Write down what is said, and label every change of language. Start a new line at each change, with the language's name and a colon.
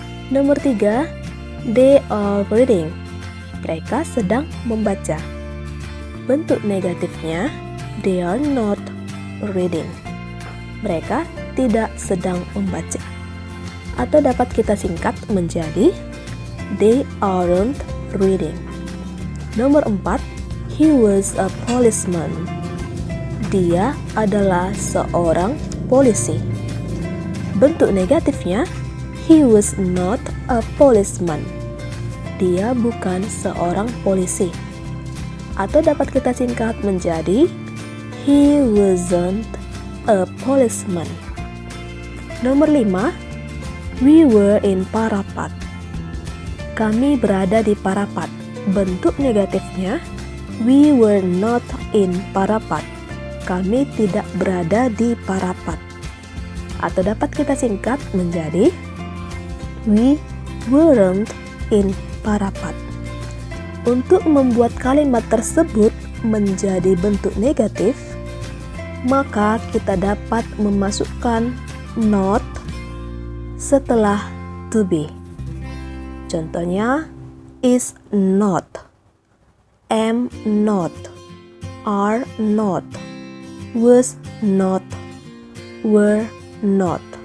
Indonesian: Nomor 3,
English: they are reading.
Indonesian: Mereka sedang membaca. Bentuk negatifnya,
English: they are not reading.
Indonesian: Mereka tidak sedang membaca. Atau dapat kita singkat menjadi
English: they aren't reading.
Indonesian: Nomor 4,
English: he was a policeman.
Indonesian: Dia adalah seorang polisi. Bentuk negatifnya,
English: he was not a policeman.
Indonesian: Dia bukan seorang polisi. Atau dapat kita singkat menjadi
English: he wasn't a policeman.
Indonesian: Nomor 5,
English: we were in Parapat.
Indonesian: Kami berada di Parapat. Bentuk negatifnya,
English: we were not in Parapat.
Indonesian: Kami tidak berada di Parapat. Atau dapat kita singkat menjadi
English: we weren't in Parapat.
Indonesian: Untuk membuat kalimat tersebut menjadi bentuk negatif, maka kita dapat memasukkan not setelah to be.
English: Contohnya is not, am not, are not, was not, were not.